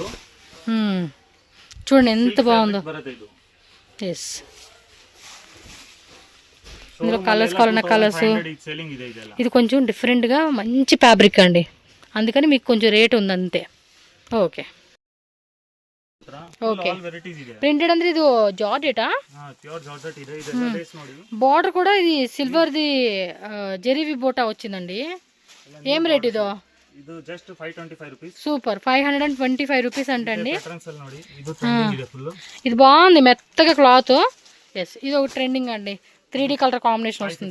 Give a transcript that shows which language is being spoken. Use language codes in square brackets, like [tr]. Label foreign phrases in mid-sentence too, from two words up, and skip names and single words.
[te] చూడండి ఎంత బాగుందో. ఎస్ ఇందులో కలర్స్ కావాలన్న కలర్స్. ఇది కొంచెం డిఫరెంట్గా మంచి ఫ్యాబ్రిక్ అండి, అందుకని మీకు కొంచెం రేట్ ఉంది అంతే. ఓకే ఓకే. [kn] ప్రింటెడ్ ಅಂದ್ರೆ ಇದು ಜಾರ್ಜೆಟಾ? [te] బార్డర్ కూడా ఇది సిల్వర్ది జెరీవి బోటా వచ్చిందండి. ఏం రేట్ ఇదో? సూపర్ 525 రూపీస్ అంటండి. ఇది బాగుంది మెత్తగా క్లాత్. ఎస్ ఇది ఒక ట్రెండింగ్ అండి. [en] 3D colour combination [te] వస్తుంది.